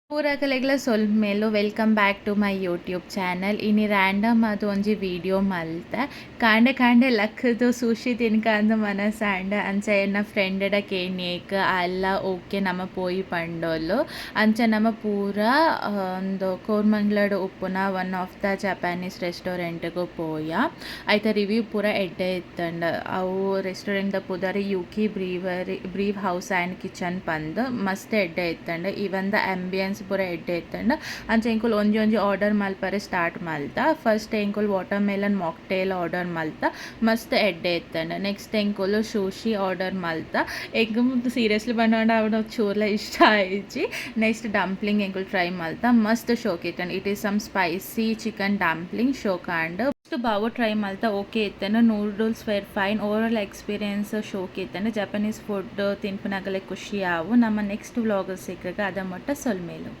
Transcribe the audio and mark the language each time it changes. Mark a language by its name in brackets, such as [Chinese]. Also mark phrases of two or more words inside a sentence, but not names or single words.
[Tulu] ಪೂರಕಲೆಗ್ಲ ಸೊಲ್ಮೇಲು [English] welcome back to my YouTube channel. [Tulu] ಇನಿ ರ್ಯಾಂಡಮ್ ಅದು ಒಂಜಿ ವಿಡಿಯೋ ಮಲ್ತೆ ಕಾಂಡೆ ಕಾಂಡೆ ಲಕ್ಕದು ಸುಶಿ ತಿನ್ಕಂದು ಮನಸ್ಸಾಂಡ ಅಂಚ ಎನ್ನ ಫ್ರೆಂಡಡ ಕೇನಿಯೇಕ್ ಅಲ್ಲ ಓಕೆ ನಮ ಪೋಯಿ ಪಂಡೋಲು ಅಂಚ ನಮ ಪೂರ ಒಂದು ಕೋರ್ಮಂಗ್ಲಡ್ ಉಪ್ಪುನ [English] one of the Japanese [Tulu] ರೆಸ್ಟೋರೆಂಟ್ಗೂ ಪೋಯ ಐತ ರಿವ್ಯೂ ಪೂರ ಎಡ್ಡೆ ಇತ್ತಂಡ ಅವು ರೆಸ್ಟೋರೆಂಟ್ ದ ಪುದರ್ ಯುಕಿ ಬ್ರೀವ್ ಹೌಸ್ ಆ್ಯಂಡ್ ಕಿಚನ್ ಪಂದ್ ಮಸ್ತ್ ಎಡ್ಡೆ ಇತ್ತಂಡ [English] even the ambience [Tulu] ಪೂರ ಎಡ್ಡೆ ಇತ್ತಂಡ ಅಂಚ ಎಂಕುಲು ಒಂಜಿ ಆರ್ಡರ್ ಮಲ್ಪರೆ ಸ್ಟಾರ್ಟ್ ಮಲ್ತ. ಫಸ್ಟ್ ಎಂಕುಲು [English] watermelon mocktail [Tulu] ಆರ್ಡರ್ ಮಲ್ತ ಮಸ್ತ್ ಎಡ್ಡೆ ಇತ್ತಂಡ. ನೆಕ್ಸ್ಟ್ ಎಂಕುಲು ಶೂಶಿ ಆರ್ಡರ್ ಮಲ್ತ ಎಂಕ್ ಸೀರಿಯಸ್ಲಿ ಪಂಡ ಅವಡ ಚೂರ್ಲ ಇಷ್ಟ ಆಯಿಜಿ. ನೆಕ್ಸ್ಟ್ ಡಂಪ್ಲಿಂಗ್ ಎಂಕುಲು ಟ್ರೈ ಮಲ್ತ ಮಸ್ತ್ ಶೋಕ್ ಇತ್ತಂಡ. [English] it is some spicy chicken dumpling [Tulu] ಶೋಕಾಂಡ್ ಬಾವು ಟ್ರೈ ಮಲ್ತ ಓಕೆ ಇತ್ತಂಡ. [English] noodles were fine. overall experience [Tulu] ಶೋಕ್ ಇತ್ತಂಡ. [English] Japanese food [Tulu] ತಿನ್ಪುನಗಲೆ ಖುಷಿ ಆವು. ನಮ್ಮ [English] next vlog [Tulu] ಸಿಕ್ಕಾಗ ಅದ ಮೊಟ್ಟ ಸೊಲ್ಮೇಲು.